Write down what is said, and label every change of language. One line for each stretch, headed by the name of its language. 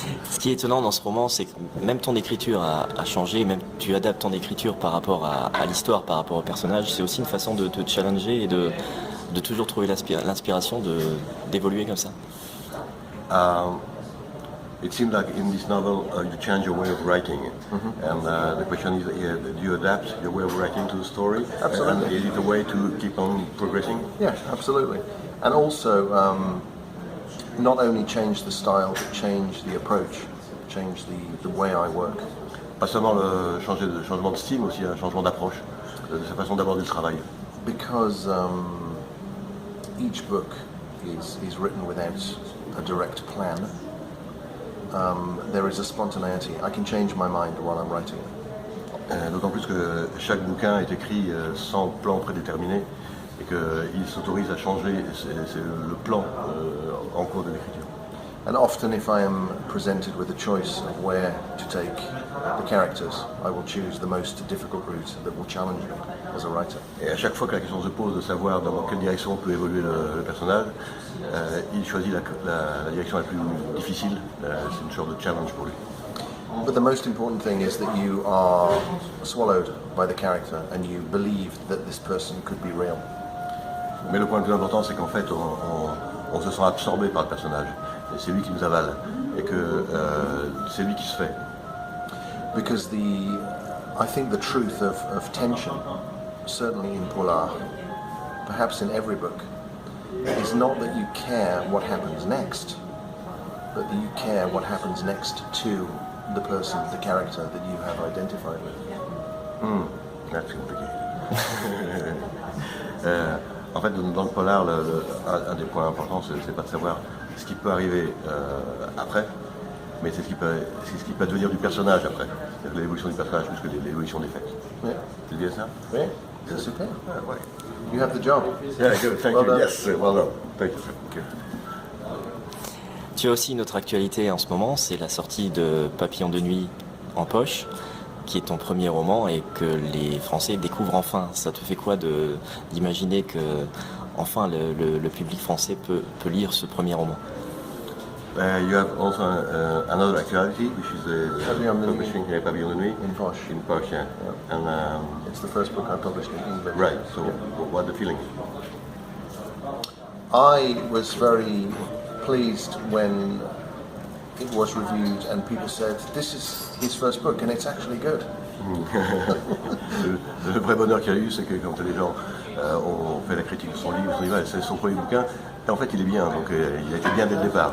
French: Ce qui est étonnant dans ce roman, c'est que même ton écriture a changé, même tu adaptes ton écriture par rapport à l'histoire, par rapport au personnage. C'est aussi une façon de te challenger et de toujours trouver l'inspiration d'évoluer comme ça.
English: it seems like in this novel you change your way of writing, and the question is, do you adapt your way of writing to the story? Absolutely. And is it a way to keep on progressing? Yeah, absolutely. And also, not only change the style, but change the approach, change the way I work.
French: Pas seulement le changement de style, mais aussi un changement d'approche, de sa façon d'aborder le travail.
English: Because each book is written without a direct plan. There is a spontaneity. I can change my mind while I'm writing.
French: D'autant plus que chaque bouquin est écrit sans plan prédéterminé et qu'il s'autorise à changer le plan en cours de l'écriture.
English: And often if I am presented with a choice of where to take the characters, I will choose the most difficult route that will challenge me as a writer.
French: Et à chaque fois que la question se pose de savoir dans quelle direction peut évoluer le personnage, il choisit la direction la plus difficile. C'est une sorte de challenge pour lui.
English: But the most important thing is that you are swallowed by the character and you believe that this person could be real.
French: Mais le point le plus important, c'est qu'en fait, on se sent absorbé par le personnage. Et c'est lui qui nous avale. Et que c'est lui qui se fait.
English: Because I think the truth of tension, certainly in Polar, perhaps in every book, is not that you care what happens next, but that you care what happens next to the person, the character that you have identified with. That's complicated.
French: En fait, dans le polar, un des points importants, c'est pas de savoir ce qui peut arriver après, mais c'est ce qui peut devenir du personnage après. C'est l'évolution du personnage plus que l'évolution des faits.
English: Yeah.
French: C'est bien ça? Yeah, c'est super. Ouais.
English: You have the job. Yeah, good. Thank Well you. done. Yes, well done. Thank you. Okay.
French: Tu as aussi une autre actualité en ce moment, c'est la sortie de Papillon de nuit en poche, qui est ton premier roman et que les Français découvrent enfin. Ça te fait quoi d'imaginer que enfin le public français peut lire ce premier roman?
English: You have also another actuality, which is the Papillon de Nuit. publishing Papillon de Nuit In Poche. in Poche, yeah. And It's the first book I published in English. right. So, what are the feelings? I was very pleased when it was reviewed and people said, this is his first book and it's actually good.
French: Le vrai bonheur qu'il y a eu, c'est que quand les gens ont fait la critique de son livre, c'est son premier bouquin, et en fait il est bien, donc il a été bien dès le départ.